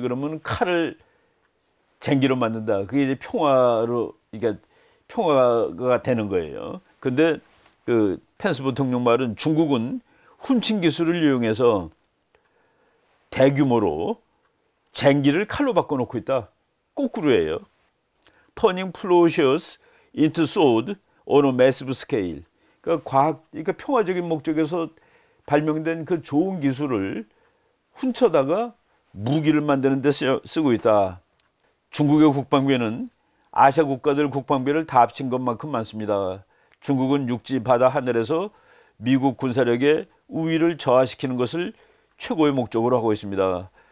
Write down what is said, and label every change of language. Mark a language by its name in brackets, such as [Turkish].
[Korean] 그러면 칼을 쟁기로 만든다. 그게 이제 평화로, 그러니까 평화가 되는 거예요. 근데 그 펜스 부통령 말은 중국은 훔친 기술을 이용해서 대규모로 쟁기를 칼로 바꿔놓고 있다. 거꾸로예요. [English] Turning plowshares into sword on a massive scale. [Korean] 그러니까 그러니까 평화적인 목적에서 발명된 그 좋은 기술을 훔쳐다가 무기를 만드는 데 쓰고 있다. 중국의 국방부에는 아시아 국가들 국방비를 다 합친 것만큼 많습니다. 중국은 육지, 바다, 하늘에서 미국 군사력의 우위를 저하시키는 것을 최고의 목적으로 하고 있습니다.